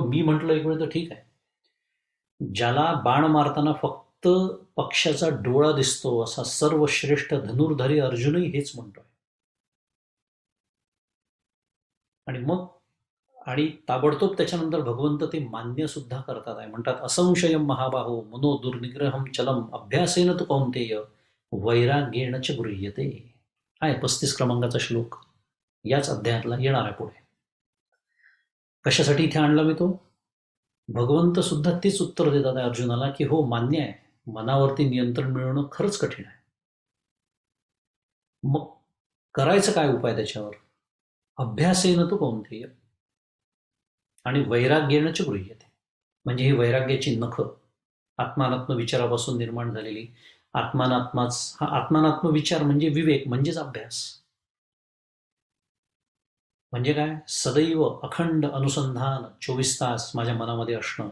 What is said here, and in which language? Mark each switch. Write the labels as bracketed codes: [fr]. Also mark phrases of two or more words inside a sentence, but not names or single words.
[mr] मी म्हटलं एक वेळ तर ठीक आहे. ज्याला बाण मारताना फक्त पक्षाचा डोळा दिसतो असा सर्वश्रेष्ठ धनुर्धारी अर्जुनही हेच म्हणतोय. आणि ताबडतोब त्याच्यानंतर भगवंत ते मान्य सुद्धा करतात आहे. [sa] म्हणतात असंशयम महाबाहो मनो दुर्निग्रहम चलम अभ्यासेन तु कौंतेय वैराग्येण च गृह्यते. [mr] आहे 35 क्रमांकाचा श्लोक, याच अध्यायातला येणार आहे पुढे. कशासाठी इथे आणला मी तो? भगवंत सुद्धा तेच उत्तर देतात आहे अर्जुनाला की हो मान्य आहे, मनावरती नियंत्रण मिळवणं खरंच कठीण आहे. मग करायचं काय उपाय त्याच्यावर? [sa] अभ्यासेन तु कौंतेय आणि वैराग्येण च गृह्यते. [mr] म्हणजे ही वैराग्याची नख आत्मानात्म विचारापासून निर्माण झालेली. हा आत्मानात्म विचार म्हणजे विवेक, म्हणजेच अभ्यास. म्हणजे काय? सदैव अखंड अनुसंधान 24 तास माझ्या मनामध्ये असणं.